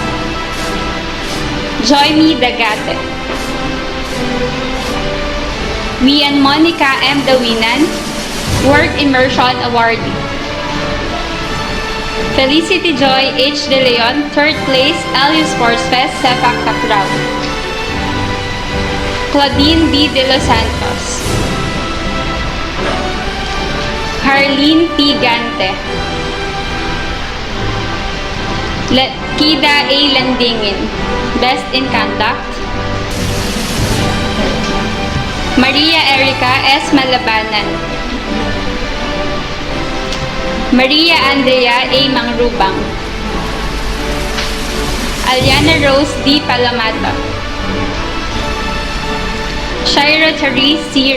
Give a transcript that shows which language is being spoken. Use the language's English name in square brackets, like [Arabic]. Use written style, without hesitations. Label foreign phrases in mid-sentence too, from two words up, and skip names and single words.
[English] Joymi Dagate, Wian Monica M. Dawinan, Work Immersion Awardee. Felicity Joy H. De Leon, 3rd place LU Sports Fest Sepak Takraw. Claudine B. De Los Santos, Harleen P. Gante, Kida A. Landingin, Best in Conduct. Maria Erica S. Malabanan, Maria Andrea A. Mangrubang, Aliana Rose D. Palamata, Shira Therese C.